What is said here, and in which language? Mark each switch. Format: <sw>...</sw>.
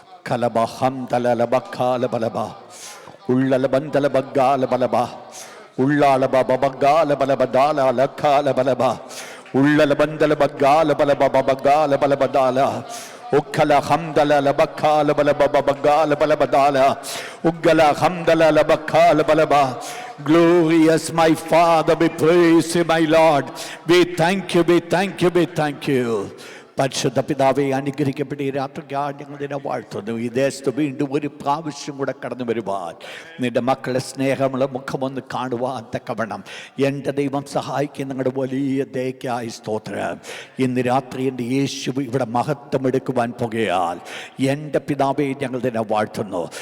<en>കലബ ഹംദല ബക്കാല ബലബ ഉള്ളല ബന്ദല ബഗാല ബലബ ഉള്ളാല ബബഗാല ബലബദാല ലക്കാല ബലബ ഉള്ളല ബന്ദല ബഗാല ബലബ ബഗാല ബലബദാല ഉക്കല ഹംദല ലബക്കാല ബലബ ബഗാല ബലബദാല ഉഗല ഹംദല ലബക്കാല ബലബ. Glorious my Father, we praise you my Lord, we thank you, we thank you, we thank you.</en> <ml>പരിശുദ്ധ പിതാവേ, അനുഗ്രഹിക്കപ്പെട്ട ഈ രാത്രിക്കാർ ഞങ്ങൾ നിന്നെ വാഴ്ത്തുന്നു. ഈ ദേശത്ത് വീണ്ടും ഒരു പ്രാവശ്യം കൂടെ കടന്നു വരുവാൻ, നിന്റെ മക്കളുടെ സ്നേഹമുള്ള മുഖമൊന്ന് കാണുവാൻ തക്കവണ്ണം എൻ്റെ ദൈവം സഹായിക്കുന്ന നിങ്ങളുടെ വലിയ ദയക്കായി സ്തോത്രം. ഇന്ന് രാത്രി എൻ്റെ യേശു ഇവിടെ മഹത്വം എടുക്കുവാൻ പോകുകയാൽ എൻ്റെ പിതാവേ ഞങ്ങൾ നിന്നെ വാഴ്ത്തുന്നു.</ml>